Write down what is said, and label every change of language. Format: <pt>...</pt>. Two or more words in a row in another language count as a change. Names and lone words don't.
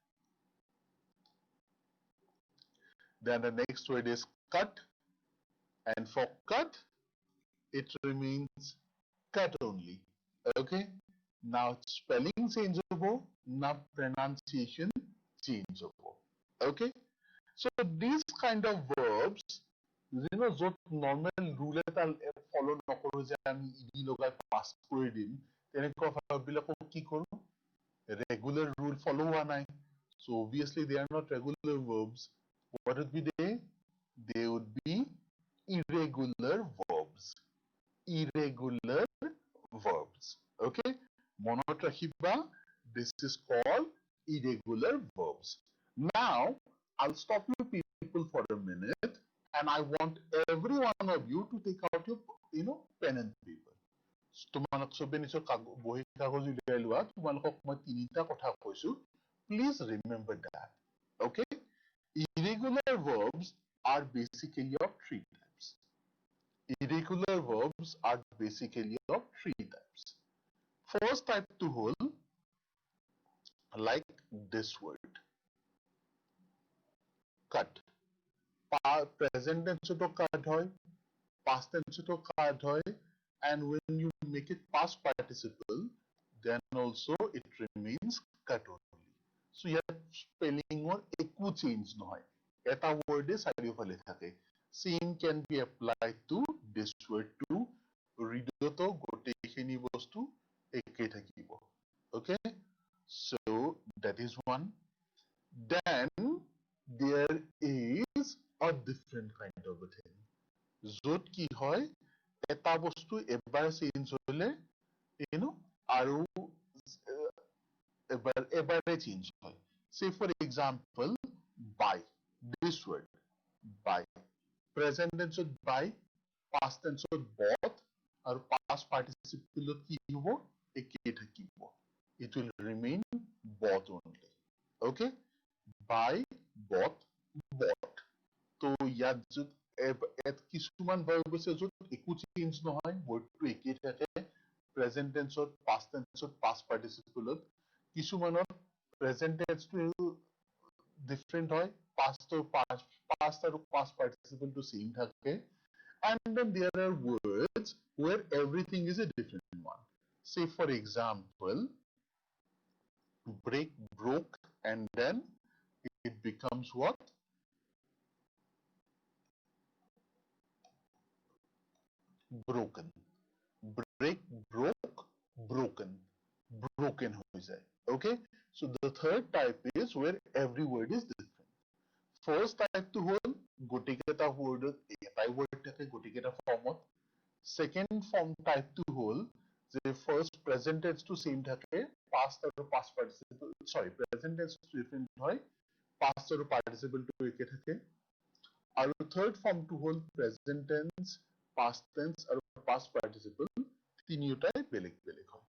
<en>Then the next word is cut. And for cut, it remains cut only. Okay? Now spelling change over, now pronunciation change over. Okay? So these kind of verbs,</en> <as>য'ত</as> <en>normal rule</en> <as>এটা follow নকৰো যে আমি ed লগাই pass কৰি দিম, তেনেকুৱা verb বিলাকক কি কৰো?</as> <en>Regular rule follow</en> <as>হোৱা নাই.</as> <en>So obviously they are not regular verbs. What would be they? They would be irregular verbs. Irregular verbs. Okay?</en> <as>মনত ৰাখিবা,</as> <en>this is called irregular verbs. Now, I'll stop you people for a minute, and I want every one of you to take out your, pen and paper.</en> <as>তোমালোক সবে নিজৰ বহি কাগজ উলিয়াই লোৱা, তোমালোকক মই তিনিটা কথা কৈছো.</as> <en>Please remember that. Okay? Irregular verbs are basically of three types. Irregular verbs are basically of three types. First type to whole, like this word, cut. Present tense to cut hoy, past tense to cut hoy, and when you make it past participle, then also it remains cut only.</en> <as>So ইয়াত spelling একো change নহয়, এটা word চাৰিওফালে থাকে.</as> <en>Same can be applied to this word too.</en> <as>Read তো গোটেইখিনি বস্তু একে থাকিব.</as> <en>Okay, so that is one. Then there is a different kind of a thing.</en> <as>য'ত কি হয়, এটা বস্তু এবাৰ চেঞ্জ হলে আৰু এবাৰে চেঞ্জ হয়.</as> <en>Say for example, buy. This word, buy. Present tense ত buy, past tense ত bought,</en> <as>আৰু</as> <en>past participle</en> <as>ত কি হব, একেই থাকিব.</as> <en>It will remain bought only. Okay, buy, bought, bought.</en> <as>তো ইয়াত কিছুমান verb আছে য'ত একো চেঞ্জ নহয়, wordটো একেই থাকে.</as> <en>Present tense ত, past tense ত, past participle ত.</en> <as>কিছুমানত</as> <en>present tense</en> <as>টো different হয়, past আৰু</as> <en>past participle</en> <as>টো same থাকে.</as> <en>And then there are words where everything is a different one. Say for example, break, broke, and then it becomes what? Broken. Break, broke, broken.</en> <as>Broken হৈ যায়.</as> <en>Okay, so the third type is where every word is different. First type</en> <as>to হল গোটেইকেইটা word এটাই word থাকে গোটেইকেইটা ফৰ্মত.</as> <en>Second form type</en> <as>to হল যে</as> <en>first present tense</en> <as>to same থাকে, past আৰু</as> <en>past participle,</en> <as>sorry,</as> <en>present tense</en> <as>to different হয়, past আৰু participle to একে থাকে. আৰু</as> <en>third form</en> <as>to হল</as> <en>present tense, past tense</en> <as>আৰু</as> <en>past participle</en> <as>তিনিওটাই বেলেগ বেলেগ হয়.</as>